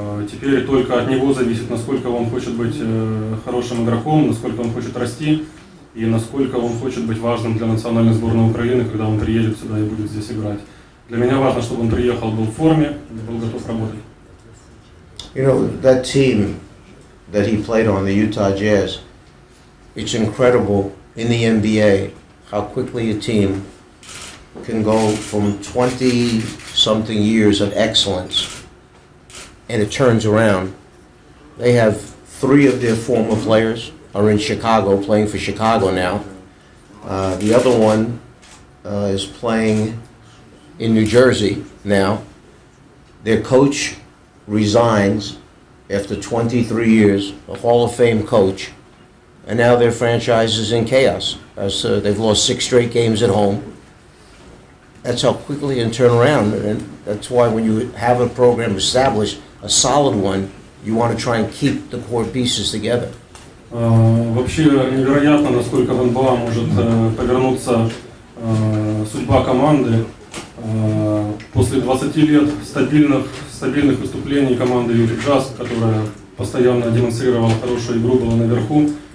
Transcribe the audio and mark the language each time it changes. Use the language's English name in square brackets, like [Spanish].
[Russian] Теперь только от него зависит, насколько он хочет быть хорошим игроком, насколько он хочет расти и насколько он хочет быть важным для национальной сборной Украины, когда он приедет сюда и будет здесь играть. Для меня важно, чтобы он приехал, был в форме, был готов работать. [English] You know, that team that he played on, the Utah Jazz, it's incredible in the NBA how quickly a team can go from 20-something years of excellence and it turns around. They have 3 of their former players are in Chicago, playing for Chicago now. The other one is playing in New Jersey now. Their coach resigns after 23 years, a Hall of Fame coach, and now their franchise is in chaos. They've lost 6 straight games at home. That's how quickly it can turn around, and that's why when you have a program established, a solid one, you want to try and keep the core pieces together. [Russian] Вообще невероятно, насколько в НБА может повернуться судьба команды после 20 лет стабильных выступлений команды Юта Джаз, которая постоянно демонстрировала хорошую игру, была наверху.